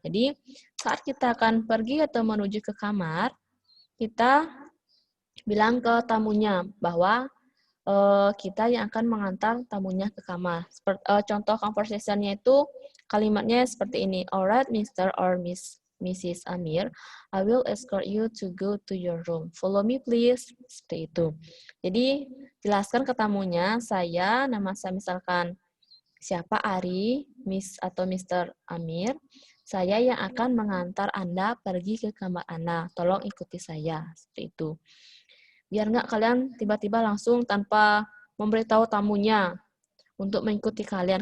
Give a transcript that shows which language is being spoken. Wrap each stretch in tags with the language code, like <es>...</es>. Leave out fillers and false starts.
<id>Jadi, saat kita akan pergi atau menuju ke kamar, kita bilang ke tamunya bahwa kita yang akan mengantar tamunya ke kamar. Contoh conversation-nya itu kalimatnya seperti ini.</id> <en>Alright, Mr. or Mrs. Amir, I will escort you to go to your room. Follow me, please.</en> <id>Seperti itu. Jadi, jelaskan ke tamunya, nama saya misalkan siapa Ari, Miss atau Mr. Amir, saya yang akan mengantar Anda pergi ke kamar Anda. Tolong ikuti saya. Seperti itu. Biar nggak kalian tiba-tiba langsung tanpa memberitahu tamunya untuk mengikuti kalian.</id>